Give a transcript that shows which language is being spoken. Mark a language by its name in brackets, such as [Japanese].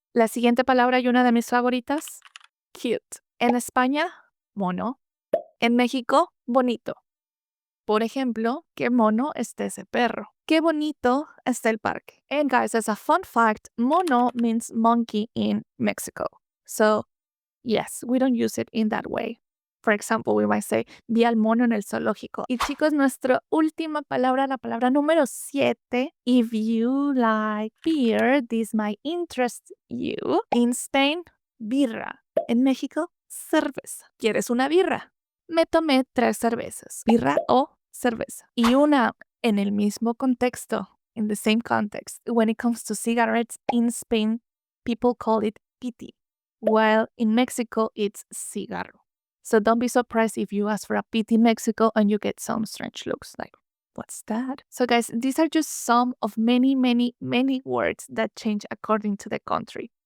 [Spanish] La siguiente palabra y una de mis favoritas, cute. En España, mono. En México, bonito. Por ejemplo, qué mono está ese perro. Qué bonito está el parque. [English] And guys, as a fun fact, mono means monkey in Mexico. So, yes, we don't use it in that way. For example, we might say, [Spanish] vi al mono en el zoológico. Y chicos, nuestra última palabra, la palabra número 7. [English] If you like beer, this might interest you. In Spain, [Spanish] birra. En México, cerveza. ¿Quieres una birra? Me tomé 3 cervezas. Birra o cerveza. Y una en el mismo contexto, [English] in the same context. When it comes to cigarettes, in Spain, people call it piti, while in Mexico, it's cigarro. So don't be surprised if you ask for a piti in Mexico and you get some strange looks like, what's that? So guys, these are just some of many, many, many words that change according to the country.